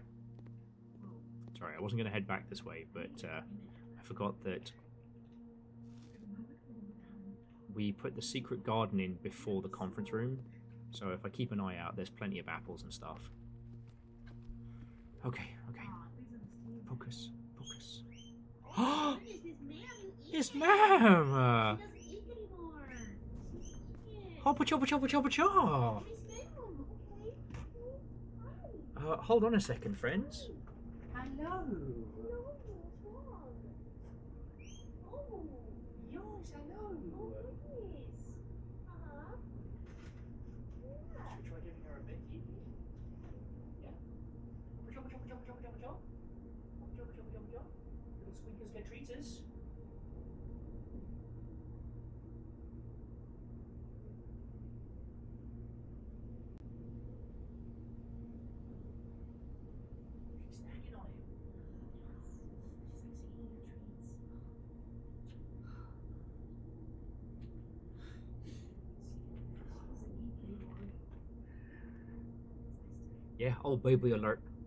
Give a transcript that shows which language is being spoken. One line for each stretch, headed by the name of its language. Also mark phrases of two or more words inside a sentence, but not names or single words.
English: Sorry, I wasn't going to head back this way, but I forgot that we put the secret garden in before the conference room. So if I keep an eye out, there's plenty of apples and stuff. Okay, okay. Focus, focus. Oh, yes, ma'am. Hoppa choppa choppa choppa chop. Hold on a second, friends. Hello. Yes, hello. Should we try giving her a Mickey? Yeah. Choppa choppa choppa choppa choppa chop. Choppa choppa choppa chop. Little squeakers get treaters. She's nagging on him. Yeah, oh baby alert.